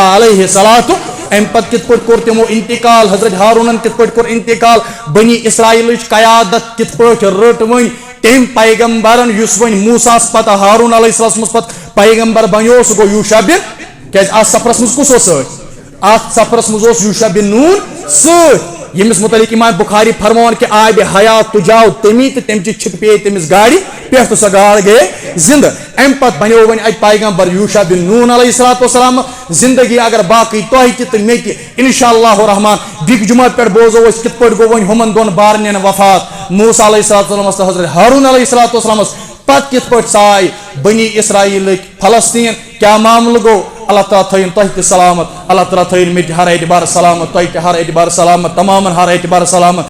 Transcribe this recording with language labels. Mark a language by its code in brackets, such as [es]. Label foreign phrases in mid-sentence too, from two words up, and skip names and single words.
[ar] علیہ الصلوۃ [ks] امہِ پتہٕ کِتھ پٲٹھۍ کوٚر تِمو انتقال حضرت ہارونن کِتھ پٲٹھۍ کوٚر انتقال بنی اسرائیلٕچ قیادت کِتھ پٲٹھۍ رٔٹ وۄنۍ تٔمۍ پیغمبرن یُس وۄنۍ موساہس پتہٕ ہارون [ar] علیہ السلامس [ks] پتہٕ پیغمبر بنیو سُہ گوٚو یوٗشع بن کیازِ اتھ سفرس منٛز کُس اوس سۭتۍ اتھ سفرس منٛز اوس یوٗشع بن نون سۭتۍ ییٚمِس متعلق امام بخاری فرماوان کہِ آبِ حیات تُجاو تٔمی تہٕ تٔمچہِ چھِکہٕ پیٚیہِ تٔمِس گاڑِ پٮ۪ٹھ تہٕ سۄ گاڈ گٔیے زِندٕ امہِ پتہٕ بنیو وۄنۍ اتہِ پیغمبر یوٗشع بن نون [ar] علیہ الصلوۃ والسلام [ks] زندگی اگر باقٕے تۄہہِ تہِ تہٕ مےٚ تہِ [ar] انشاء اللہ الرحمان [ks] بیٚکہِ جُمعہ پٮ۪ٹھ بوزو أسۍ کِتھ پٲٹھۍ گوٚو وۄنۍ ہُمن دۄن بارنٮ۪ن وفات موسیٰ [ar] علیہ الصلوۃ والسلامس [ks] تہٕ حضرت ہارون [ar] علیہ الصلوۃ والسلامس [ks] پتہٕ کِتھ پٲٹھۍ ژاے بنی اسرائیلٕکۍ فلسطیٖن کیاہ معاملہٕ گوٚو اللہ تعالیٰ تھٲیِن تۄہہِ تہِ سلامت اللہ تعالیٰ تھٲیِن مےٚ تہِ ہر اعتبار سلامت تۄہہِ تہِ ہر اعتبار سلامت تمامن ہر اعتبار سلامت